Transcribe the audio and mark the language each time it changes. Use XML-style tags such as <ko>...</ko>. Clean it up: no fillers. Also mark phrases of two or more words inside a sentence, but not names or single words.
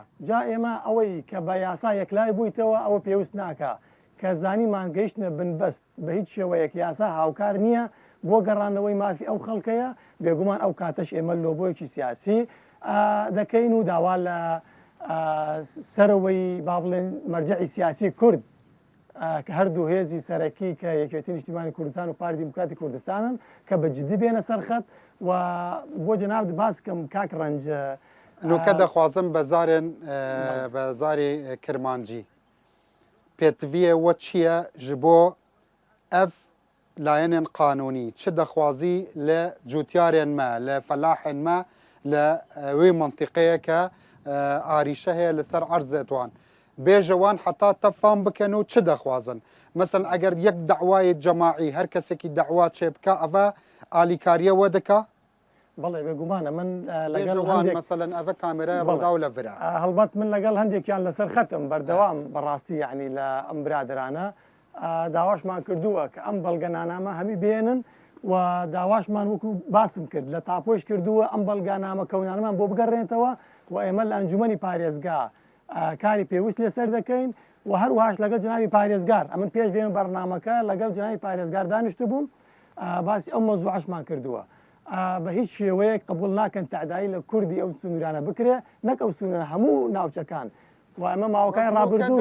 <ckb>جا ئێمە ئەوەی کە بە یاسا یەکلای بوویتەوە ئەوە پێویست ناکە کە زانیمان گەیشتنە بنبەست بە هیچ شێوەیەک یاسا هاوکار نییە بۆ گەڕانەوەی مافی ئەو خەڵکەیە بێگومان ئەو کاتەش ئێمە لۆبۆیەکی سیاسی دەکەین و داوا لە سەرەوەی با بڵێن مەرجعی سیاسی کورد کە هەردوو هێزی سەرەکی کە یەکێتی نیشتیمانی کوردستان و پارتی دیموکراتی کوردستانن کە بە جددی بێنە سەرخەت و بۆ جەناب باس بکەم کاک ڕەنج</ckb> <ku>نوکە دەخوازم بە زاری کرمانجی پێتڤە وە چییە ji بۆ ev layên qanûnî çi dexwazî li cûtyarên me li felahên me li wê منطقەیە کە ئاریشە هەیە لەسەر عەرزێ wan bêje wan heta te fam bikin û çi dexwazin mesela eger yek dewayê cemaî her kesekî dewa çê bike ev alîkariye we dike</ku> <ckb>بەڵێ بێگومانە من</ckb> <ku>bêje wan mesela ev kameraya ڕوودا و لە vira</ku> <ckb>هەڵبەت من لەگەڵ هەندێکیان لەسەر خەتم بەردەوام بەڕاستی یعنی لە ئەم برادرانە داواشمان کردووە کە ئەم بەڵگەنامە هەمی بێنن و داواشمان وەکو باسم کرد لە تاپۆش کردووە ئەم بەڵگانامە کەونانمان بۆ بگەڕێنێتەوە و ئێمە لە ئەنجومەنی پارێزگا کاری پێویست لێسەر دەکەین و هەروەهاش لەگەڵ جنابی پارێزگار ئەمن پێش بێن بەرنامەکە لەگەڵ جنابی پارێزگار دانیشت بووم باسی ئەو مەزوعشمان کردووە بە هیچ شێوەیەک قبول ناکەن تعدایی لە کوردی ئەو سنوورانە بکرێ نەک ئەو سنوورە هەموو ناوچەکان و ئەمە ماوەکانی ڕابردوو</ckb>